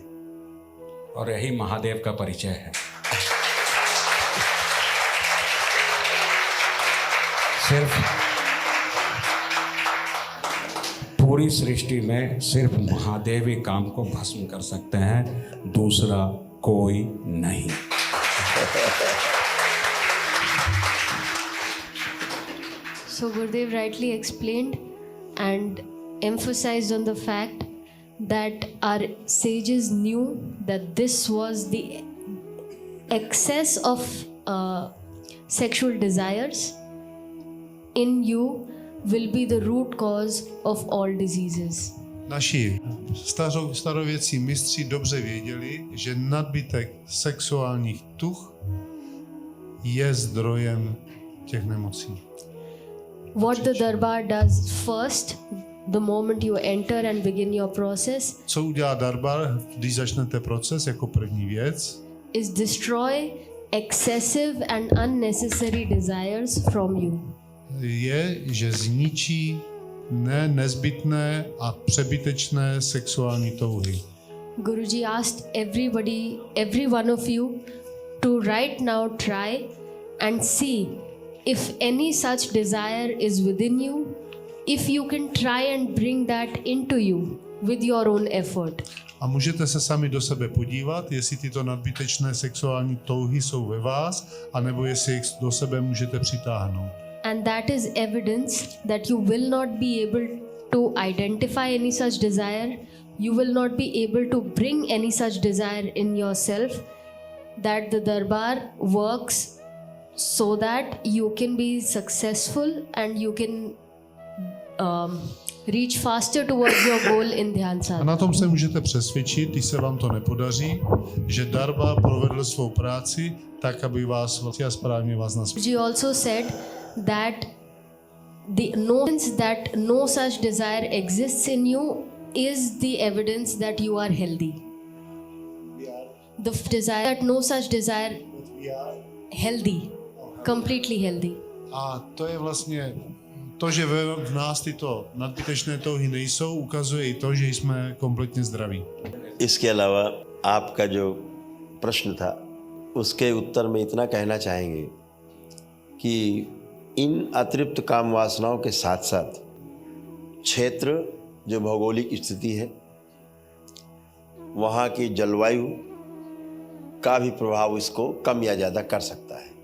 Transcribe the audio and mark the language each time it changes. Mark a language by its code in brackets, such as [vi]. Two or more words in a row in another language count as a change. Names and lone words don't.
[hi] और यही महादेव का परिचय है। सिर्फ पूरी सृष्टि में सिर्फ महादेव ही काम को भस्म कर सकते हैं, दूसरा कोई नहीं। [en] So Gurudev rightly explained and emphasized on the fact that our sages knew that this was the excess of sexual desires in you will be the root cause of all diseases. [cs] Naši starověcí mistři dobře věděli, že nadbytek sexuálních tuch je zdrojem těch nemocí. [en] What the darbar does first, the moment you enter and begin your process, [cs] Co udělá darbar, když začnete proces jako první věc? [en] is destroy excessive and unnecessary desires from you. [cs] Je, že zničí nezbytné a přebytečné sexuální touhy. [en] Guruji asked every one of you to right now try and see if any such desire is within you, if you can try and bring that into you with your own effort. [cs] A můžete se sami do sebe podívat, jestli tyto nadbytečné sexuální touhy jsou ve vás, anebo jestli jich do sebe můžete přitáhnout. [en] And that is evidence that you will not be able to identify any such desire, you will not be able to bring any such desire in yourself, that the darbar works so that you can be successful and you can reach faster towards your goal in Dhyan [cs] A Sadhana. na tom se můžete přesvědčit, když se vám to nepodaří, že darbar provedl svou práci tak, aby vás a správně vás nasměřoval. [en] Guruji also said that the knowledge that no such desire exists in you is the evidence that you are healthy. The desire that no such desire healthy, completely healthy. [cs] A to je vlastně to, že v nás tyto nadbytečné touhy nejsou, ukazuje i to, že jsme kompletně zdraví. [hi] इसके अलावा आपका जो प्रश्न था उसके उत्तर में इतना कहना चाहेंगे कि इन अतिरिक्त काम वासनाओं के साथ साथ क्षेत्र जो भौगोलिक स्थिति है, वहाँ की जलवायु का भी प्रभाव इसको कम या ज़्यादा कर सकता है।